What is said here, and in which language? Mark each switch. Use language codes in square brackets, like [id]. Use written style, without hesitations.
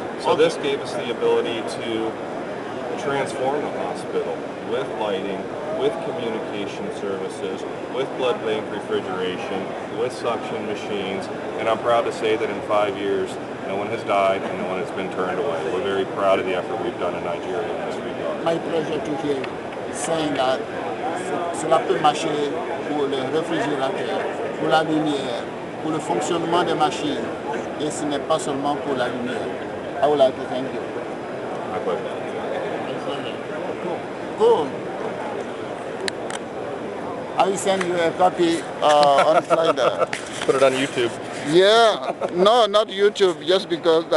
[en] So this gave us the ability to transform the hospital with lighting, with communication services, with blood bank refrigeration, with suction machines, and I'm proud to say that in 5 years, no one has died and no one has been turned away. We're very proud of the effort we've done in Nigeria in this regard. My pleasure to hear you saying that [fr] cela peut marcher pour le réfrigérateur, pour la lumière, pour le fonctionnement des machines, et ce n'est pas seulement pour la lumière. [en] I would like to thank you. My pleasure. Cool. I will send you a copy on Friday. Put it on YouTube. Yeah, no, not YouTube, just because that